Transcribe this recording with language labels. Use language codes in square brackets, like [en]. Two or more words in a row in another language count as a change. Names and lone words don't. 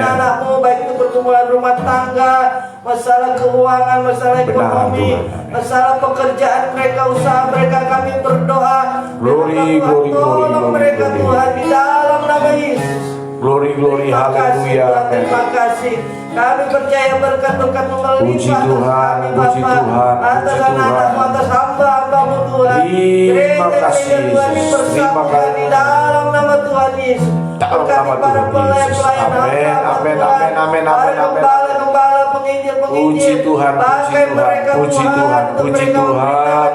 [id] anak-anakmu, baik itu pergumulan rumah tangga, masalah keuangan, masalah Benar, ekonomi, Tuhan. Amin. masalah pekerjaan mereka, usaha mereka, kami berdoa. Glory, Tuhan, glory, tolong glory, mereka glory. Tuhan di dalam nama Yesus. [en] Glory, glory, [id] Terima kasih haleluya. Tuhan, terima kasih. Kami percaya berkat-berkat Puji melimpah atas Tuhan, kami puji Bapa, Tuhan, atas puji anak-anakmu, Tuhan. atas hamba-hambamu Tuhan. Terima Gereja-gereja kasih, Tuhan Yesus. dipersatukan Terima kasih. di dalam Yesus. Dalam nama Berkati para Tuhan Yesus. pelayan-pelayan Amin, hamba, amin, Tuhan. amin, amin, Para amin, amin. gembala-gembala, penginjil-penginjil. Puji Tuhan, puji Pakai Tuhan, mereka, puji Tuhan, Tuhan, untuk puji mereka Tuhan, memberikan